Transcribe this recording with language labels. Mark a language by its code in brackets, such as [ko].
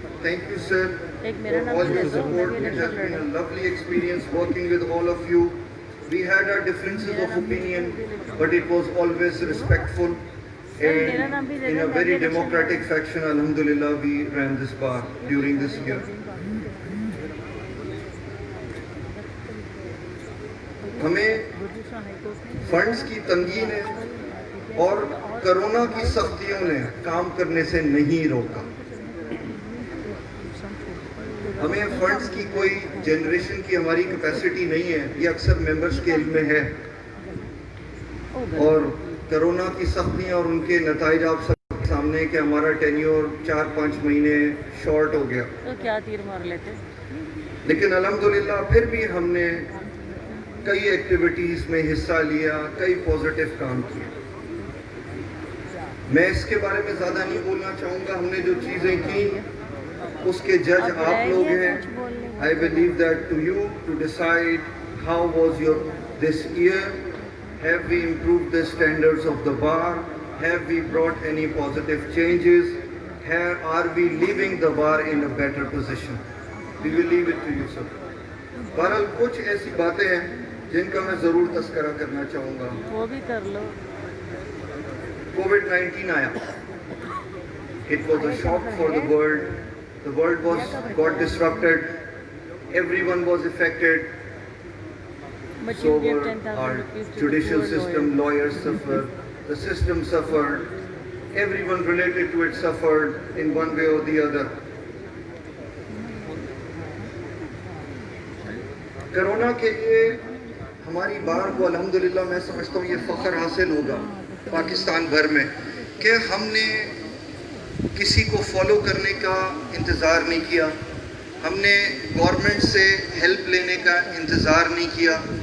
[en] Thank you, sir, for all your support. It has been a lovely experience working with all of you. We had our differences of opinion, but it was always respectful. And in a very democratic fashion, alhamdulillah, we ran this bar during this year. [ur] ہمیں funds کی تنگی نے اور corona کی سختیوں نے کام کرنے سے نہیں روکا. ہمیں فنڈز کی کوئی جنریشن کی ہماری کیپیسٹی نہیں ہے، یہ اکثر ممبرز کے علم میں ہے، اور کرونا کی سختیاں اور ان کے نتائج آپ سب کے سامنے کہ ہمارا ٹینیور 4-5 مہینے شارٹ ہو گیا. تو کیا تیر مار لیتے، لیکن الحمدللہ پھر بھی ہم نے کئی ایکٹیویٹیز میں حصہ لیا، کئی پازیٹیو کام کیے. میں اس کے بارے میں زیادہ نہیں بولنا چاہوں گا. ہم نے جو چیزیں کی اس کے جج آپ لوگ ہیں. [en] I will leave that to you to decide how was your this year. Have we improved the standards of the bar? Have we brought any positive changes? Are we leaving the bar in a better position? We will leave it to you, sir. [ur] بہرحال کچھ ایسی باتیں ہیں جن کا میں ضرور تذکرہ کرنا چاہوں گا. وہ بھی کر لو. COVID-19 آیا. [en] It was a shock for the world. The world got disrupted. Everyone was affected. So were our judicial system, lawyers suffered, the system suffered, everyone related to it suffered in one way or the other. [ur] Corona کے لیے ہماری بار کو الحمدللہ میں سمجھتا ہوں یہ فخر حاصل ہوگا پاکستان بھر میں کہ ہم نے کسی کو فالو کرنے کا انتظار نہیں کیا، ہم نے گورنمنٹ سے ہیلپ لینے کا انتظار نہیں کیا.